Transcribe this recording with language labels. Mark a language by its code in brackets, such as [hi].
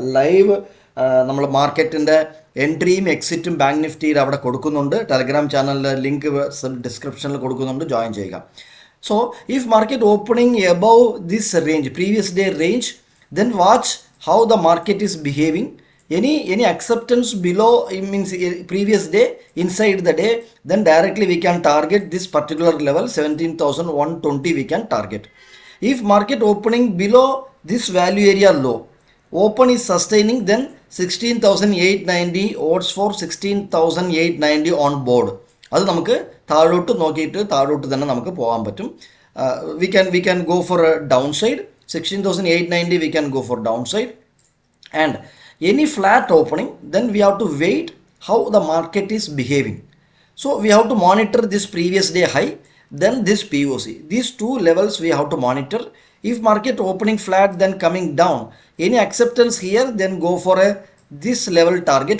[ml] Live നമ്മൾ മാർക്കറ്റിൻ്റെ എൻട്രിയും എക്സിറ്റും ബാങ്ക് നിഫ്റ്റിയിൽ അവിടെ കൊടുക്കുന്നുണ്ട്. ടെലഗ്രാം ചാനലിലെ ലിങ്ക് ഡിസ്ക്രിപ്ഷനിൽ കൊടുക്കുന്നുണ്ട്, ജോയിൻ ചെയ്യുക. [en] So if market opening above this range, previous day range, then watch how the market is behaving. Any acceptance below, means previous day, inside the day, then directly we can target this particular level 17,120 we can target. If market opening below this value area low, open is sustaining, then 16,890 odds for 16,890 on board. [ml] അത് നമുക്ക് താഴോട്ട് നോക്കിയിട്ട് താഴോട്ട് തന്നെ നമുക്ക് പോകാൻ പറ്റും. [en] we can go for a downside, 16,890 we can go for downside. And any flat opening, then we have to wait how the market is behaving. So we have to monitor this previous day high, then this POC. These two levels we have to monitor. If market opening flat then coming down, any acceptance here, then go for this level target.